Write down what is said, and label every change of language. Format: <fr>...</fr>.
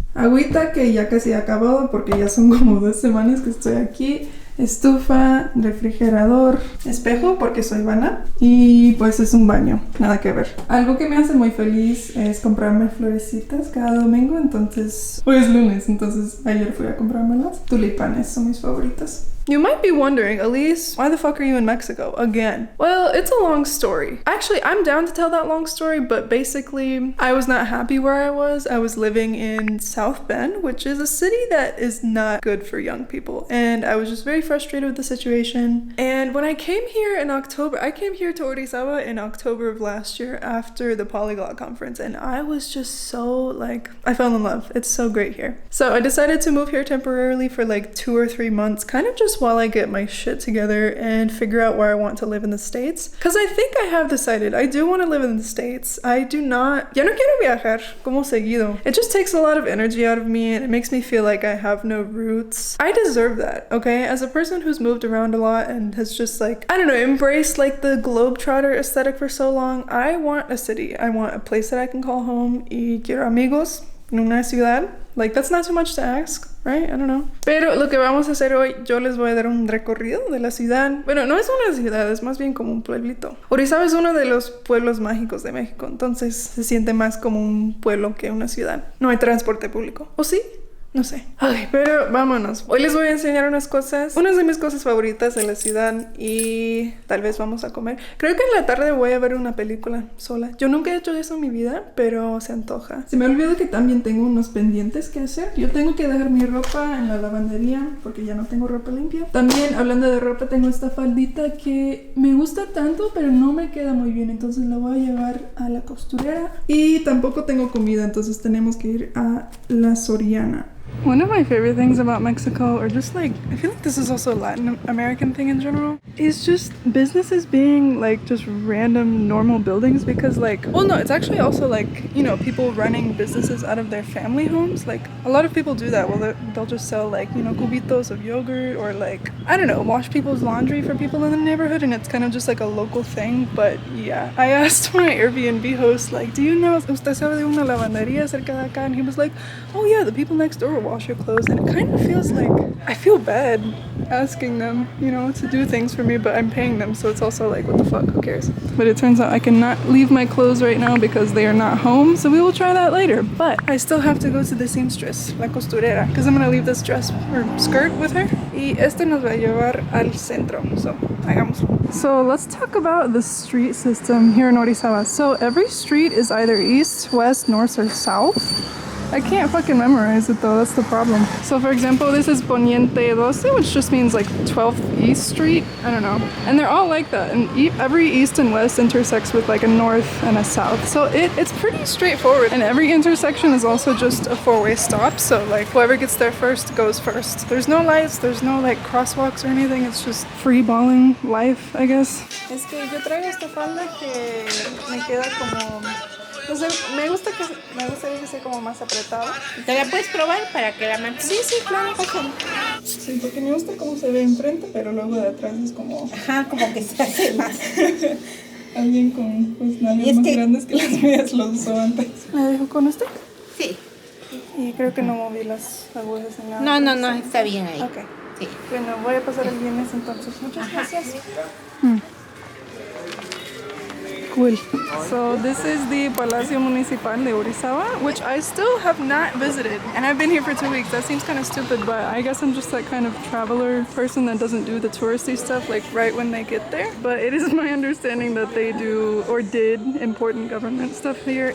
<es>Agüita que ya casi ha acabado porque ya son como 2 semanas que estoy aquí. Estufa, refrigerador, espejo porque soy vana. Y pues es un baño, nada que ver. Algo que me hace muy feliz es comprarme florecitas cada domingo. Entonces, hoy es lunes, entonces ayer fui a comprármelas. Tulipanes son mis favoritas.</es> <en>You might be wondering, Elysse, why the fuck are you in Mexico again? Well, it's a long story. Actually, I'm down to tell that long story, but basically, I was not happy where I was. I was living in South Bend, which is a city that is not good for young people. And I was just very frustrated with the situation. And when I came here in October, I came here to Orizaba in October of last year after the Polyglot conference. And I was just so like, I fell in love. It's so great here. So I decided to move here temporarily for like 2 or 3 months, kind of just while I get my shit together and figure out where I want to live in the States. Because I think I have decided I do want to live in the States. I do not,</en> <es>ya no quiero viajar como seguido.</es> <en>It just takes a lot of energy out of me and it makes me feel like I have no roots. I deserve that, okay? As a person who's moved around a lot and has just like, I don't know, embraced like the globetrotter aesthetic for so long, I want a city. I want a place that I can call home</en> <es>y quiero amigos en una ciudad.</es> <en>Like, that's not too much to ask, right? I don't know.</en> <es>Pero lo que vamos a hacer hoy, yo les voy a dar un recorrido de la ciudad. Bueno, no es una ciudad, es más bien como un pueblito. Orizaba es uno de los pueblos mágicos de México, entonces se siente más como un pueblo que una ciudad. No hay transporte público. ¿O sí? No sé. Ay, pero vámonos. Hoy les voy a enseñar unas de mis cosas favoritas de la ciudad y tal vez vamos a comer. Creo que en la tarde voy a ver una película sola. Yo nunca he hecho eso en mi vida, pero se antoja. Se me olvidó que también tengo unos pendientes que hacer. Yo tengo que dejar mi ropa en la lavandería porque ya no tengo ropa limpia. También, hablando de ropa, tengo esta faldita que me gusta tanto, pero no me queda muy bien. Entonces la voy a llevar a la costurera. Y tampoco tengo comida, entonces tenemos que ir a la Soriana.</es> <en>One of my favorite things about Mexico, or just like, I feel like this is also a Latin American thing in general, is just businesses being like just random normal buildings because like, well no, it's actually also like, you know, people running businesses out of their family homes. Like a lot of people do that. Well, they'll just sell like, you know, cubitos of yogurt or like, I don't know, wash people's laundry for people in the neighborhood, and it's kind of just like a local thing. But yeah, I asked my Airbnb host like, do you know,</en> <es>usted sabe de una lavandería cerca de acá?</es> <en>And he was like, oh yeah, the people next door wash your clothes. And it kind of feels like I feel bad asking them, you know, to do things for me, but I'm paying them, so it's also like, what the fuck, who cares? But it turns out I cannot leave my clothes right now because they are not home, so we will try that later. But I still have to go to the seamstress, la costurera, because I'm gonna leave this dress or skirt with her.</en> <es>Y este nos va a llevar al centro, so hagámoslo.</es> <en>So let's talk about the street system here in Orizaba. So every street is either east, west, north, or south. I can't fucking memorize it though, that's the problem. So for example, this is Poniente 12, which just means like 12th East Street. I don't know. And they're all like that. And every east and west intersects with like a north and a south. So it's pretty straightforward. And every intersection is also just a four-way stop. So like whoever gets there first goes first. There's no lights, there's no like crosswalks or anything. It's just free balling life, I guess.</en> <es>Es que yo traigo esta falda que me queda como... No sé, me gustaría que sea como más apretada. ¿Te la puedes probar para que la marques? Sí, sí, claro, pasa. Sí, porque me gusta cómo se ve enfrente, pero luego de atrás es como... Ajá, como que se hace más. Alguien con pues nalgas más grandes que las mías los usó antes. ¿Me dejo con este? Sí. Y creo que no moví las agujas en nada. No, está bien ahí. Ok. Sí. Bueno, voy a pasar el viernes entonces. Muchas gracias.</es> <en>Cool. So this is the Palacio Municipal de Orizaba, which I still have not visited. And I've been here for 2 weeks. That seems kind of stupid, but I guess I'm just that kind of traveler person that doesn't do the touristy stuff like right when they get there. But it is my understanding that they do or did important government stuff here.</en>